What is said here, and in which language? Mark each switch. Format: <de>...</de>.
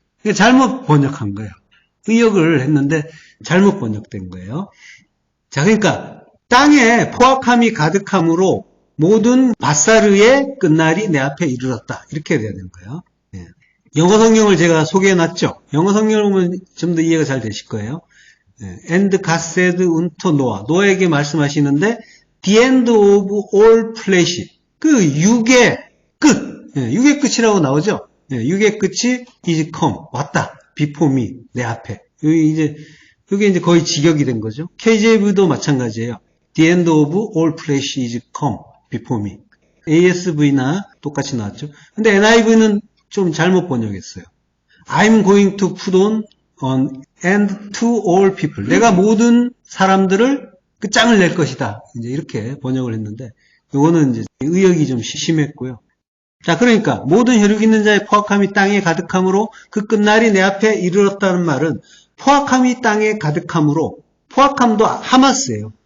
<ko>이게 잘못 번역한 거예요. 의역을 했는데 잘못 번역된 거예요. 자, 그러니까 땅에 포악함이 가득함으로 모든 바사르의 끝날이 내 앞에 이르렀다. 이렇게 돼야 되는 거예요. 예. 영어 성경을 제가 소개해놨죠. 영어 성경을 보면 좀 더 이해가 잘 되실 거예요.</ko> <en>And God said unto Noah.</en> <ko>노아에게 말씀하시는데</ko> <en>the end of all flesh.</en> <ko>그 육의 끝. 육의 끝이라고 나오죠. 육의 끝이</ko> <en>is come.</en> <ko>왔다.</ko> <en>before me.</en> <ko>내 앞에. 이게 이제 거의 직역이 된 거죠. KJV도 마찬가지예요.</ko> <en>The end of all flesh is come before me.</en> <ko>ASV나 똑같이 나왔죠. 근데 NIV는 좀 잘못 번역했어요.</ko> <en>I'm going to put on an end to all people.</en> <ko>내가 모든 사람들을 그 짱을 낼 것이다. 이제 이렇게 번역을 했는데, 이거는 이제 의역이 좀 심했고요. 자, 그러니까 모든 혈육 있는 자의 포악함이 땅에 가득함으로 그 끝날이 내 앞에 이르렀다는 말은 포악함이 땅에 가득함으로, 포악함도 하마스예요.</ko>